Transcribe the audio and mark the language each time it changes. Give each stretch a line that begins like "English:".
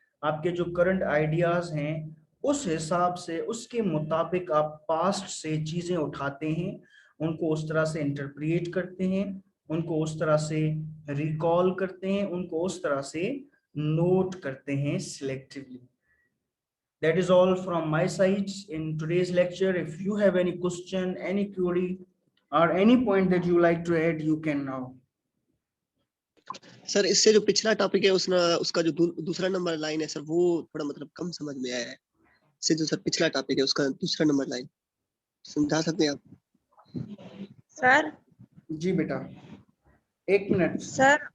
Hindi: आपके जो current ideas हैं उस हिसाब से, उसके मुताबिक आप पास्ट से चीजें उठाते हैं, उनको उस तरह से इंटरप्रिएट करते हैं, उनको उस तरह से रिकॉल करते हैं, उनको उस तरह से नोट करते हैं selectively.
English: That is all from my side in today's lecture. If you have any question, any query, or any point that you like to add, you can now.
Hindi: Sir इससे जो पिछला टॉपिक है उसका जो दूसरा number line है sir, वो थोड़ा मतलब कम समझ में आया है। इससे जो सर पिछला टॉपिक है उसका दूसरा नंबर लाइन समझा सकते हैं आप? सर जी बेटा, एक मिनट। सर